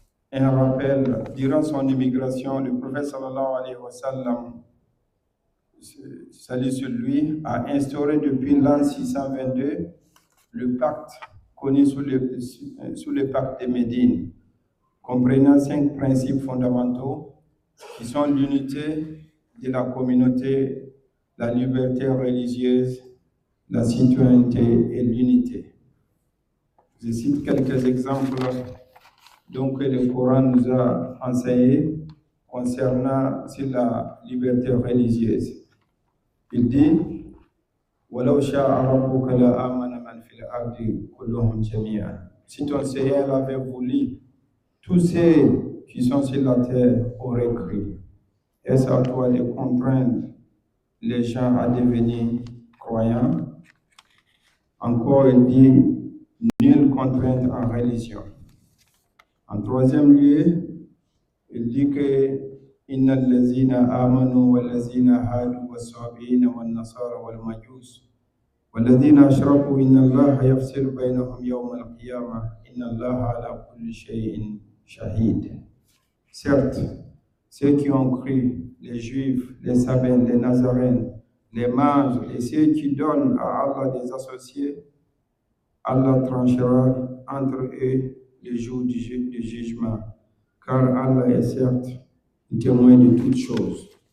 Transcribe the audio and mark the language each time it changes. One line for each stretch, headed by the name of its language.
French: Un rappel, durant son immigration, le prophète sallallahu alayhi wa sallam, salut sur lui, a instauré depuis l'an 622 le pacte connu sous le pacte de Médine, comprenant 5 principes fondamentaux qui sont l'unité de la communauté, la liberté religieuse, la citoyenneté et l'unité. Je cite quelques exemples donc, que le Coran nous a enseigné concernant sur la liberté religieuse. Il dit
Arabic: وَلَوْ شَاءَ رَبُّكَ لَآمَنَ مَنْ فِي الْأَرْضِ كُلُّهُمْ جَمِيعًا.
French: Si ton Seigneur l'avait voulu, tous ceux qui sont sur la terre auraient cru. Est-ce à toi de contraindre les gens à devenir croyants? Encore, il dit nulle contrainte en religion. En troisième lieu, il dit que
Arabic: إن الذين آمنوا والذين هادوا والصابئين والنصارى والمجوس والذين أشركوا إن الله يفصل بينهم يوم القيامة إن الله على كل شيء شهيد.
French: Certes, ceux qui ont cru, les Juifs, les Sabins, les Nazaréens, les mages et ceux qui donnent à Allah des associés, Allah tranchera entre eux le jour du jugement, car Allah est certes témoin de toutes choses.